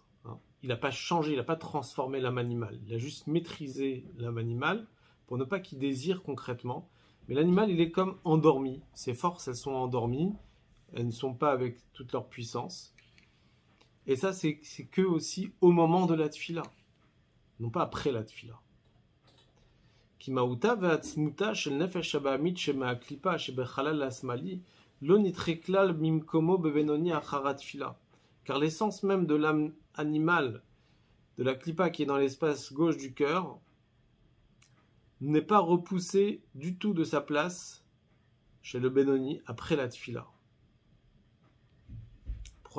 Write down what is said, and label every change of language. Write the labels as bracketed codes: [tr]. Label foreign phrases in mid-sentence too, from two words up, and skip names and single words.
[fr] Il n'a pas changé, il n'a pas transformé l'âme animale. Il a juste maîtrisé l'âme animale pour ne pas qu'il désire concrètement. Mais l'animal, il est comme endormi. Ses forces, elles sont endormies. Elles ne sont pas avec toute leur puissance. Et ça, c'est que aussi au moment de la tfila. Non pas après la tfila. [he] כי מהותה ועצמותה של נפש הבהמית שמהקליפה שבחלל השמאלי לא נתהפך ממקומו בבינוני אחר התפילה. [fr] Car l'essence même de l'âme animale, de la klipa qui est dans l'espace gauche du cœur, n'est pas repoussée du tout de sa place chez le Benoni après la tfila. Pourquoi ?